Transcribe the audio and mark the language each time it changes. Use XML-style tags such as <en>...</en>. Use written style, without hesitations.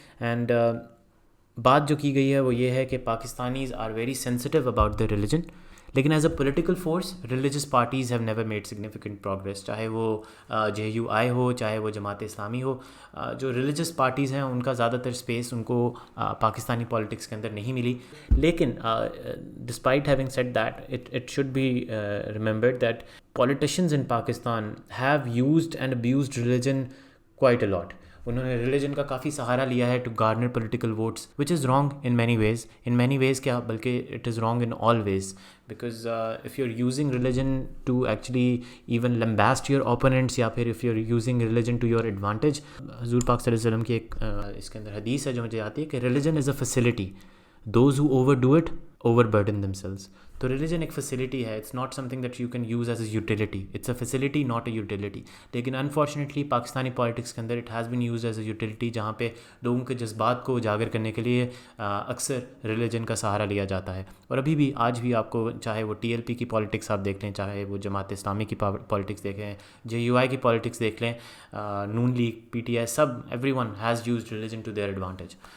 <en>and</en> <ur>بات جو کی گئی ہے وہ یہ ہے کہ</ur> <en>Pakistanis are very sensitive about the religion, لیکن as a political force religious parties have never made significant progress,</en> <ur>چاہے وہ JUI ہو, چاہے وہ جماعت اسلامی ہو. جو ریلیجس پارٹیز ہیں ان کا زیادہ تر اسپیس ان کو پاکستانی پالیٹکس کے اندر نہیں ملی.</ur> <en>لیکن despite having said that it should be remembered that politicians in Pakistan have used and abused religion quite a lot.</en> <ur>انہوں نے ریلیجن کا کافی سہارا لیا ہے</ur> <en>To garner political votes, which is wrong in many ways کیا بلکہ it is wrong in all ways, because if you are using religion to actually even lambast your opponents, یا پھر if you are using religion to your advantage.</en> <ur>حضور پاک صلی اللہ علیہ وسلم کی ایک اس کے اندر حدیث ہے جو مجھے آتی ہے کہ</ur> <en>Religion is a facility, Those who overdo it overburden themselves.</en> <ur>تو ریلیجن ایک فیسلٹی ہے,</ur> <en>It's not something that you can use as a utility, it's a facility not a utility.</en> <ur>لیکن انفارچونیٹلی پاکستانی پالیٹکس کے اندر</ur> <en>it has been use as a utility,</en> <ur>جہاں پہ لوگوں کے جذبات کو اجاگر کرنے کے لیے اکثر ریلیجن کا سہارا لیا جاتا ہے. اور ابھی بھی آج بھی آپ کو چاہے وہ ٹی ایل پی کی پالیٹکس آپ دیکھ لیں, چاہے وہ جماعت اسلامی کی پالیٹکس دیکھیں, جے یو آئی کی پالیٹکس دیکھ لیں, نون league, P T I, sub</ur> <en>Everyone has used religion to their advantage.</en>